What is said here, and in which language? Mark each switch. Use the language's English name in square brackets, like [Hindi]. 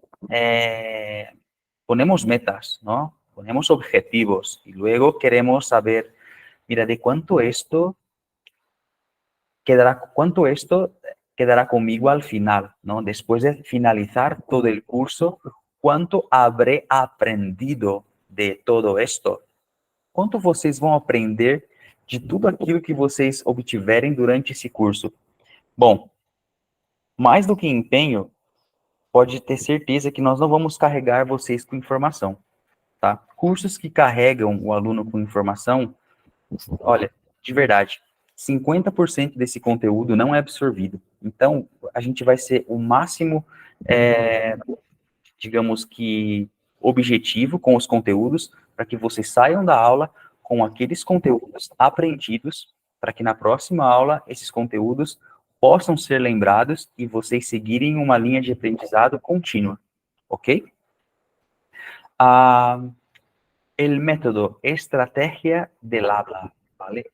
[Spanish] Eh, ponemos metas, ¿no? Ponemos objetivos y luego queremos saber, mira, de cuánto esto quedará conmigo al final, ¿no? Después de finalizar todo el curso, ¿cuánto habré aprendido de todo esto? [Portuguese] Quanto vocês vão aprender de tudo aquilo que vocês obtiverem durante esse curso? Bom, mais do que empenho, pode ter certeza que nós não vamos carregar vocês com informação, tá? Cursos que carregam o aluno com informação, olha, de verdade, 50% desse conteúdo não é absorvido. Então, a gente vai ser o máximo, digamos que, objetivo com os conteúdos, para que vocês saiam da aula com aqueles conteúdos aprendidos, para que na próxima aula esses conteúdos possam ser lembrados e vocês seguirem uma linha de aprendizado contínua, ok? [Spanish] El método estrategia del habla, ¿vale?